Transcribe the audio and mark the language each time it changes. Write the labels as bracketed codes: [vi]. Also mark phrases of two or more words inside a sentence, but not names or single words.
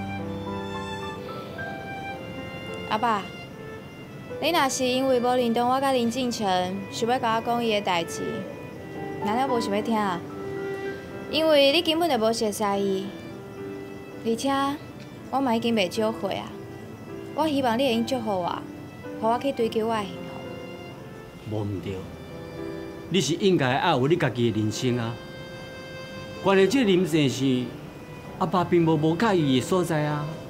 [nan] 阿爸，你若是因为无认同我甲林敬成，想要甲我讲伊的代志， 难道无想要听啊？因为你根本就无熟悉伊，而且我嘛已经袂少岁啊。我希望你会用祝福我，互我去追求我的幸福。无毋对，你是应该爱有你家己的人生啊。关于这林先生，阿爸并无介意的所在啊。